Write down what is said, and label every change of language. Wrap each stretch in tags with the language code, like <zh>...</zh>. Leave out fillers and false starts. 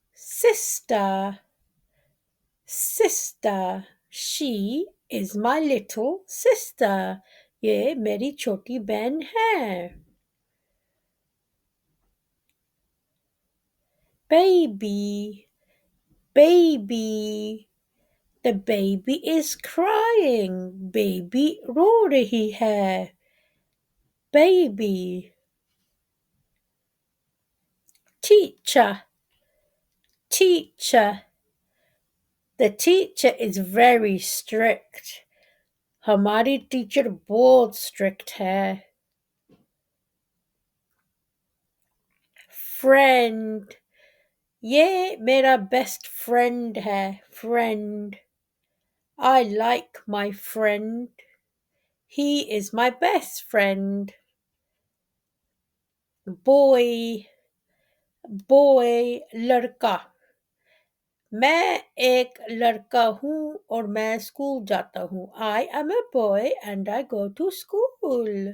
<en>Sister, sister, she is my little sister.</en> <hi>ये मेरी छोटी बहन है।</hi> <en>Baby, baby, the baby is crying.</en> <hi>Baby रो रही है।</hi> <en>Baby, teacher, teacher, the teacher is very strict.</en> <hi>हमारी टीचर बहुत strict है। Friend, ये मेरा best friend है।</hi> <en>Friend, I like my friend. He is my best friend. Boy, boy, लड़का।</en> <hi>मैं एक लड़का हूँ और मैं स्कूल जाता हूँ।</hi> <en>I am a boy and I go to school.</en>